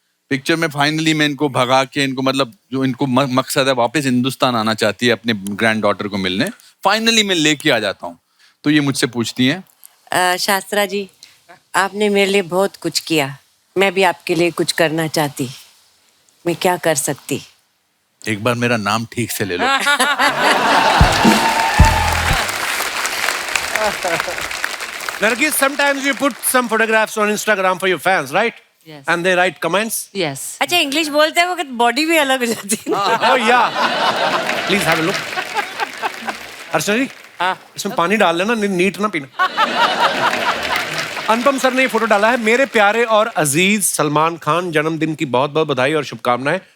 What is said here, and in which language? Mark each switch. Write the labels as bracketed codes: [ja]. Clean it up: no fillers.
[hi] Picture में finally मैं इनको भगा के, इनको मतलब जो इनको मकसद है वापस हिंदुस्तान आना चाहती है अपने ग्रैंड डॉटर को मिलने, फाइनली मैं लेके आ जाता हूँ। तो ये मुझसे पूछती हैं, शास्त्रा जी, आपने मेरे लिए बहुत कुछ किया, मैं भी आपके लिए कुछ करना चाहती, मैं क्या कर सकती? एक बार मेरा नाम ठीक से ले लो। [en] Nargis, sometimes you put some photographs on Instagram for your fans, right? Yes. And they write comments. Yes. [hi] अच्छा, इंग्लिश बोलते हैं वक्त बॉडी भी अलग हो जाती है। [en] Oh yeah. Please have a look. [hi] अर्चना जी, इसमें पानी डाल लेना, नीट ना पीना। अनुपम सर ने ये फोटो डाला है। मेरे प्यारे और अजीज सलमान खान, जन्मदिन की बहुत बहुत बधाई और शुभकामनाएं।